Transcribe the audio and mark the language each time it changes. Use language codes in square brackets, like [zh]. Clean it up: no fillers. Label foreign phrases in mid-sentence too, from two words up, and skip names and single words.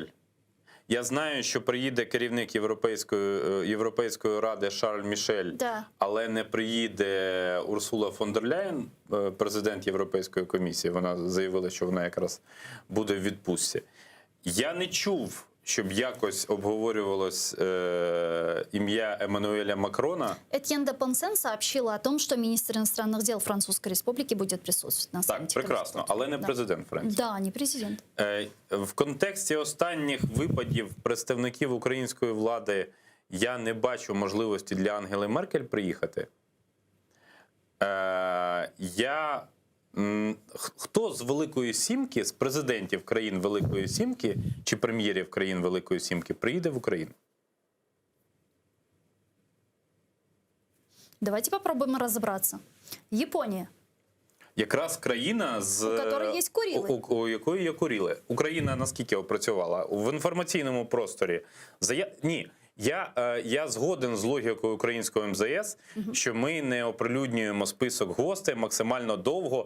[uk] Я знаю, що приїде керівник Європейської ради Шарль Мішель, але не приїде Урсула фон дер Ляєн, президент Європейської комісії. Вона заявила, що вона якраз буде в відпустці. Я не чув, щоб якось обговорювалось ім'я Еммануеля Макрона. [ru] Этьен де Понсен сообщила о том, что министр иностранных дел Французской Республики будет присутствовать на [uk] Так, [ru] саммите. прекрасно, [uk] але не [ru] Да. [uk] президент Франції. [ru] Да, не президент. [uk] В контексті останніх випадів представників української влади я не бачу можливості для Ангели Меркель приїхати. Хто з Великої Сімки, з президентів країн Великої Сімки чи прем'єрів країн Великої Сімки приїде в Україну? [ru] Давайте попробуем разобраться. Япония. [uk] Якраз країна, У якої є Куріли. у якої є Куріли. Україна наскільки опрацювала? В інформаційному просторі. Ні. Я згоден з логікою українського МЗС, що ми не оприлюднюємо список гостей максимально довго.